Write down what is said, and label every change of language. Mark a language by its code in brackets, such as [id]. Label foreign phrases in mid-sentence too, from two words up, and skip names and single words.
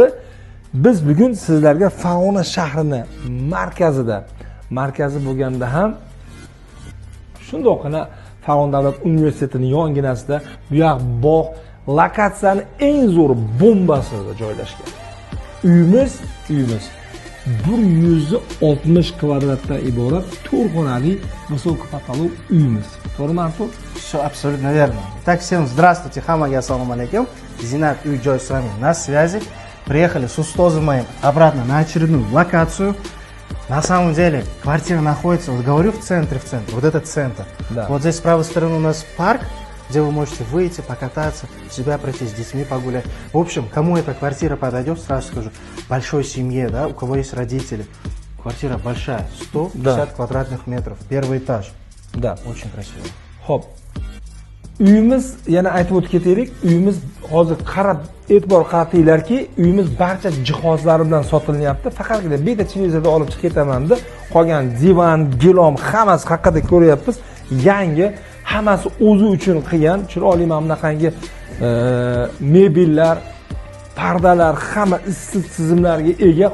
[uz] Biz bugun sizlarga Farg'ona shahrining markazi bo'lganda ham shundoqqina Farg'ona davlat universitetining yonginasida bu yoq bog' lokatsiyani eng zo'r bombasida joylashgan. Uyimiz 160 kvadratdan iborat 4 xonali высокопотолок uyimiz. To'g'rimi Artur? [ru] Все абсолютно верно. Итак, всем здравствуйте, хамаги, [ar] السلام عليكم. [ru] Зинат уй-джой с вами на связи. Приехали с Устозом моим обратно на очередную локацию. На самом деле, квартира находится, вот говорю, в центре, вот этот центр. Да. Вот здесь с правой стороны у нас парк, где вы можете выйти, покататься, себя пройти, с детьми погулять. В общем, кому эта квартира подойдет, сразу скажу, большой семье, да, у кого есть родители. Квартира большая, 150 квадратных метров, первый этаж. Да. Очень красиво. [uz] Xo'p. Uyimiz, yana aytib o'tib ketaylik, uyimiz hozir e'tibor qaratinglarki, uyimiz barcha jihozlari bilan sotilinyapti. Faqatgina bitta televizorda olib chiqib ketaman deb, qolgan divan, gilom hammasi haqida ko'ryapmiz. Yangi, hammasi o'zi uchun qilgan, chiroyli mana bunaqangi mebellar, pardalar, hamma issiq tizimlarga ega.